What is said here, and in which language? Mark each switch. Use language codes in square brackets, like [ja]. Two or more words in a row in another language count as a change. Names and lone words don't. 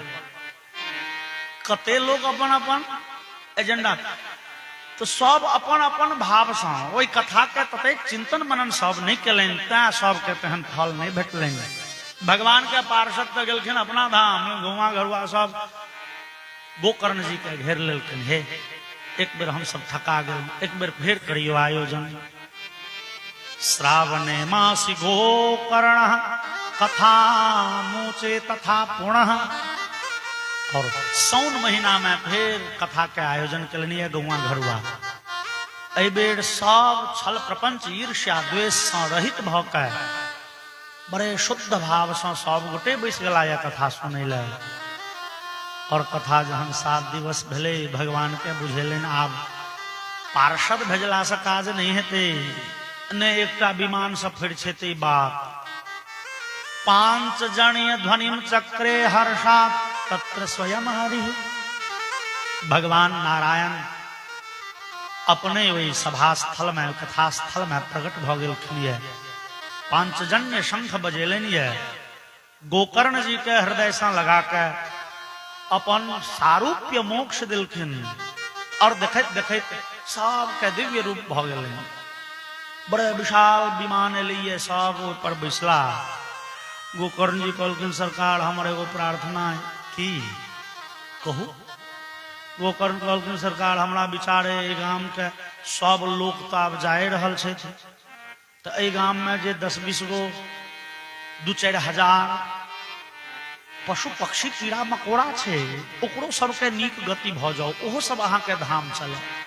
[mai] कते लोग अपन अपन एजेंडा, तो सब अपन अपन भाव से ओई कथा के तते चिंतन मनन सब नहीं कलें, तैं सब के तेहन फल नहीं भेटलें। भगवान के पार्षद तो गेलखिन अपना धाम, गौवा घरुआ सब गोकर्ण जी के घेर लेलखिन। हे एक बेर हम सब थका गए, एक बेर फेर करियो आयोजन। [sa] श्रावणे मासी गोकर्ण कथा मोचे तथा पुनः। [mai] और सौन महीना में फिर कथा के आयोजन कलनी गौवा घरुआ। एहि बेर सब छल प्रपंच ईर्ष्या द्वेष से रहित भ के बड़े शुद्ध भाव से सब गोटे बैस गला या कथा सुनै ले। और कथा जहन 7 दिवस भेले, भगवान के बुझेलन आब पार्षद भेजला से काज नहीं हेते, ने एकटा विमान से फिर छेते बात। [sa] 5 जनीय ध्वनिम चक्रे हर्षात तत्र स्वयं हरि। [mai] भगवान नारायण अपने वही सभा स्थल में कथा स्थल में प्रकट भ गेलखिन। पांचजन्य शंख बजेलन। गोकर्ण जी के हृदय से लगा के अपन सारूप्य मोक्ष दिलखिन और देखत देखत सबके दिव्य रूप भ गेलै। बड़े विशाल विमान लिए सब ऊपर बैसला। गोकर्ण जी कहलखिन सरकार हमर एगो प्रार्थना है की कहू। गोकर्ण कहलखिन सरकार हमरा विचारे गाम के सब लोग तो आब जाए रहल छै, तो एहि गाम में जे 10-20 गो 2-4 हजार पशु पक्षी कीड़ा मकोड़ा छै ओकरो सबके नीक गति भ जाओ, ओहो सब अहाँ के धाम चले।